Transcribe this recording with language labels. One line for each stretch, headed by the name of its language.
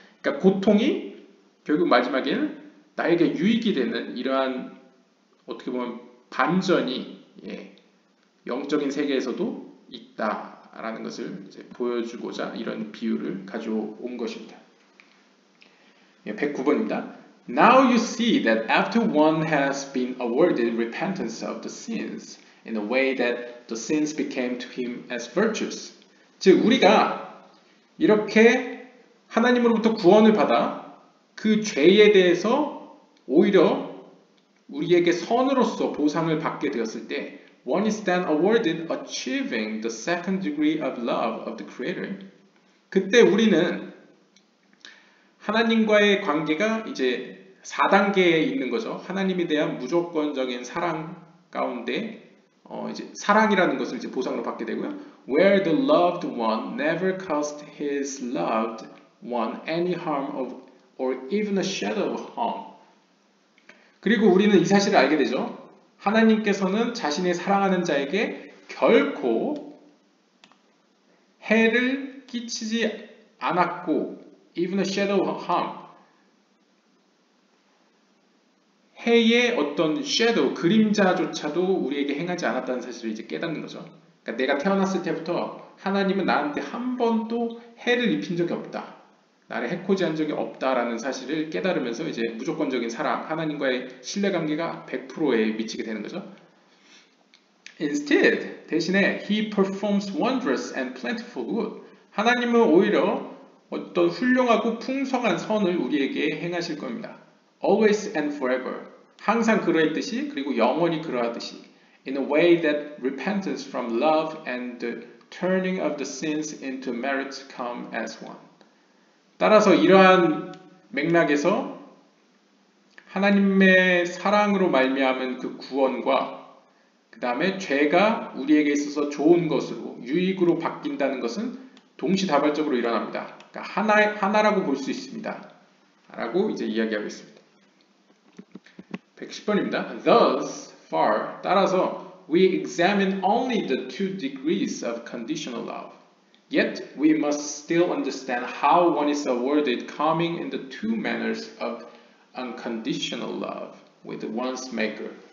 Korean: 그러니까 고통이 결국 마지막에는 나에게 유익이 되는 이러한 어떻게 보면 반전이 영적인 세계에서도 있다라는 것을 이제 보여주고자 이런 비유를 가져온 것입니다. 109번입니다.
English: Now you see that after one has been awarded repentance of the sins in a way that the sins became to him as virtues.
Korean: 즉 우리가 이렇게 하나님으로부터 구원을 받아 그 죄에 대해서 오히려 우리에게 선으로서 보상을 받게 되었을 때
English: one is then awarded achieving the second degree of love of the Creator.
Korean: 그때 우리는 하나님과의 관계가 이제 4단계에 있는 거죠. 하나님에 대한 무조건적인 사랑 가운데 이제 사랑이라는 것을 이제 보상으로 받게 되고요.
English: Where the loved one never caused his loved one any harm or even a shadow of harm.
Korean: 그리고 우리는 이 사실을 알게 되죠. 하나님께서는 자신의 사랑하는 자에게 결코 해를 끼치지 않았고
English: even a shadow of harm.
Korean: 해의 어떤 shadow, 그림자조차도 우리에게 행하지 않았다는 사실을 이제 깨닫는 거죠. 그러니까 내가 태어났을 때부터 하나님은 나한테 한 번도 해를 입힌 적이 없다. 나를 해코지한 적이 없다라는 사실을 깨달으면서 이제 무조건적인 사랑, 하나님과의 신뢰관계가 100%에 미치게 되는 거죠.
English: Instead,
Korean: 대신에
English: he performs wondrous and plentiful good.
Korean: 하나님은 오히려 어떤 훌륭하고 풍성한 선을 우리에게 행하실 겁니다.
English: Always and forever.
Korean: 항상 그러했듯이 그리고 영원히 그러하듯이.
English: In a way that repentance from love and the turning of the sins into merit come as one.
Korean: 따라서 이러한 맥락에서 하나님의 사랑으로 말미암은 그 구원과 그 다음에 죄가 우리에게 있어서 좋은 것으로 유익으로 바뀐다는 것은 동시다발적으로 일어납니다. 그러니까 하나라고 볼 수 있습니다. 라고 이제 이야기하고 있습니다. 110번입니다.
English: Thus far,
Korean: 따라서
English: we examine only the two degrees of conditional love. Yet we must still understand how one is awarded coming in the two manners of unconditional love with one's maker.